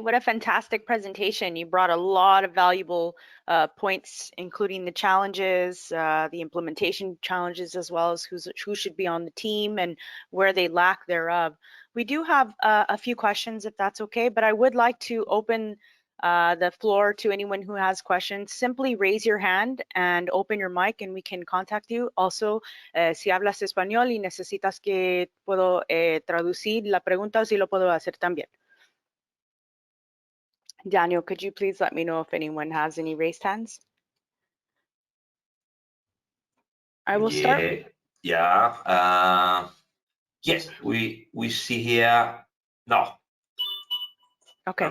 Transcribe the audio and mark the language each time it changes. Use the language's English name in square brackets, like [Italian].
[English] What a fantastic presentation. You brought a lot of valuable points, including the challenges, the implementation challenges, as well as who should be on the team and where they lack thereof. We do have a few questions, if that's okay, but I would like to open the floor to anyone who has questions. Simply raise your hand and open your mic and we can contact you. [Spanish] Also, si hablas español y necesitas que puedo traducir la pregunta, sí lo puedo hacer también. [English] Daniel, could you please let me know if anyone has any raised hands? I will start. Yeah. Yes, we see here. No. Okay.